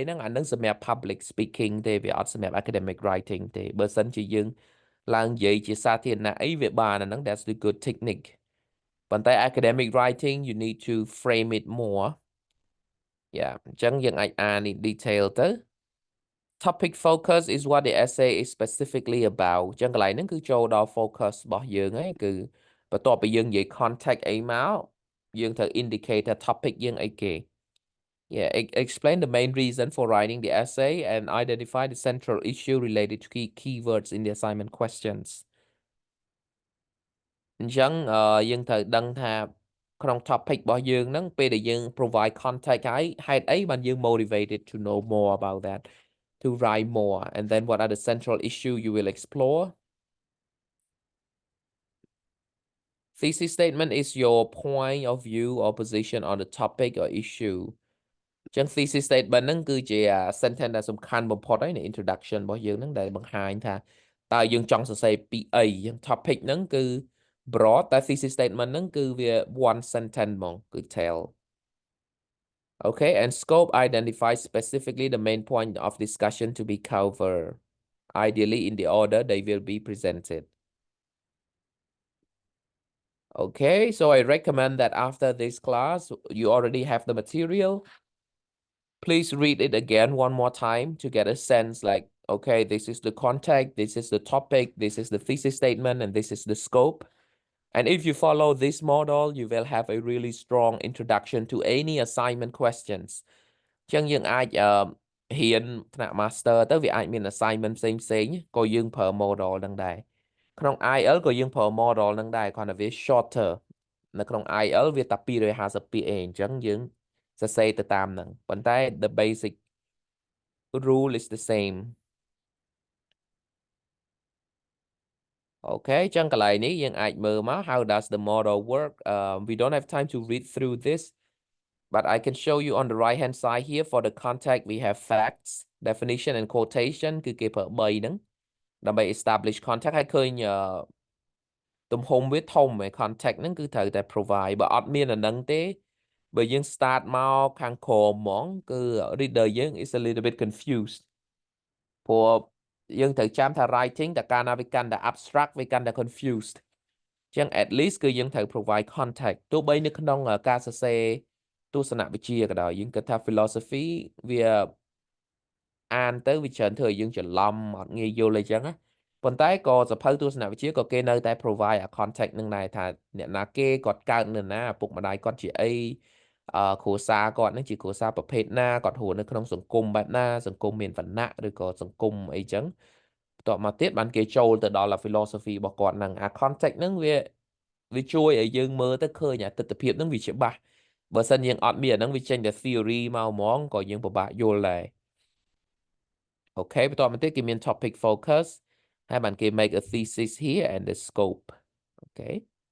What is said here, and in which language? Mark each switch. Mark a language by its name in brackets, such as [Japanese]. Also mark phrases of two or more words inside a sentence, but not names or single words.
[Khmer] ហ្នឹងអាហ្នឹងសម្រាប់ [English] public speaking [Khmer] ទេវាអត់សម្រាប់ [English] academic writing [Khmer] ទេបើសិនជាយើងឡើងនិយាយជាសាធារណៈអីវាបានអា [English] ហ្នឹង that's the good technique ប៉ុន្តែ academic writing you need to frame it more yeah [Khmer] អញ្ចឹងយើងអាចអាន [English] in detail ទៅ topic focus is what the essay is specifically about [Khmer] អញ្ចឹងកន្លែងហ្នឹងគឺចូលដល់ [English] focus [Khmer] របស់យើងហើយគឺបន្ទាប់ពីយើងនិយាយ [English] context [Khmer] អីមកយើងត្រូវ [English] indicate ថា topic [Khmer] យើងអីគេ [English] yeah explain the main reason for writing the essay and identify the central issue related to keywords in the assignment questions [Khmer] អញ្ចឹងយើងត្រូវដឹងថាក្នុង [English] topic [Khmer] របស់យើងហ្នឹងពេលដែលយើង [English] provide context [Khmer] ហើយហេតុអីបានយើង [English] motivated to know more about that to write more and then what are the central issue you will explore thesis statement is your point of view or position on the topic or issue អញ្ចឹង thesis statement [Khmer] ហ្នឹងគឺជា sentence ដែលសំខាន់បំផុតហើយនៃ introduction របស់យើងហ្នឹងដែលបង្ហាញថាតើយើងចង់សរសេរពីអីអញ្ចឹង topic ហ្នឹងគឺ broad តែ [English] thesis statement [Khmer] ហ្នឹងគឺវា [English] one sentence [Khmer] ហ្មងគឺ [English] tell okay and scope identifies specifically the main point of discussion to be covered ideally in the order they will be presented okay so I recommend that after this class you already have the material please read it again one more time to get a sense like okay this is the context this is the topic this is the thesis statement and this is the scope and if you follow this model you will have a really strong introduction to any assignment questions [Khmer] អញ្ចឹងយើងអាចហ៊ានថ្នាក់ [English] master [Khmer] ទៅវាអាចមាន [English] assignment [Khmer] ផ្សេងក៏យើងប្រើ [English] model [Khmer] ហ្នឹងដែរក្នុង [English] IELTS [Khmer] ក៏យើងប្រើ [English] model [Khmer] ហ្នឹងដែរគ្រាន់តែវា [English] shorter [Khmer] នៅក្នុង [English] IELTS [Khmer] វាតែ250ពាក្យឯងអញ្ចឹងយើងសរសេរទៅតាមហ្នឹងប៉ុន្តែ [English] the basic rule is the same okay [Khmer] អញ្ចឹងកន្លែងនេះយើងអាចមើលមក [English] how does the model work we don't have time to read through this but I can show you on the right hand side here for the context we have facts definition and quotation [Khmer] គឺគេប្រើ3ហ្នឹងដើម្បី [English] establish context [Khmer] ឲ្យឃើញទំហំវាធំឯ [English] context [Khmer] ហ្នឹងគឺត្រូវតែ [English] provide [Khmer] បើអត់មាន អាហ្នឹងទេបើយើង start មកខាងក្រោមហ្មងគឺ reader យើង [English] is a little bit confused [Khmer] ព្រោះយើងត្រូវចាំថា writing តែកាលណាវាកាន់តែ abstract វាកាន់តែ confused អញ្ចឹង [English] at least [Khmer] គឺយើងត្រូវ [English] provide context [Khmer] ទោះបីនៅក្នុងការសរ សេរទស្សនវិជ្ជាក៏ដោយយើងគិតថា philosophy វាអានទៅវាច្រើនធ្វើឲ្យយើងច្រឡំអត់ងាយយល់អីចឹងណាប៉ុន្តែក៏សភៅទស្សនវិជ្ជាក៏គេនៅតែ provide អា context នឹងដែរថាអ្នកណាគេគាត់កើតនៅណាឪពុកម្ដាយគាត់ជាអីគ្រួសារគាត់នឹងជាគ្រួសារប្រភេទណាគាត់រស់ នៅក្នុងសង្គមបែបណាសង្គមមានវណ្ណៈឬក៏សង្គមអីចឹងបន្ទាប់មកទៀតបានគេចូលទៅដល់ philosophy របស់គាត់ហ្នឹងអា context ហ្នឹងវាជួយឲ្យយើងមើលទៅឃើញអាទិដ្ឋភាពហ្នឹងវាច្បាស់បើសិនយើងអត់មានអាហ្នឹងវាចេញតែ theory មកហ្មងក៏យើងពិបាកយល់ដែរអូខេបន្ទាប់មកទៀតគេមាន [English] topic focus [Khmer] ហើយបានគេ [English] make a thesis here and the scope [Khmer] អូខេ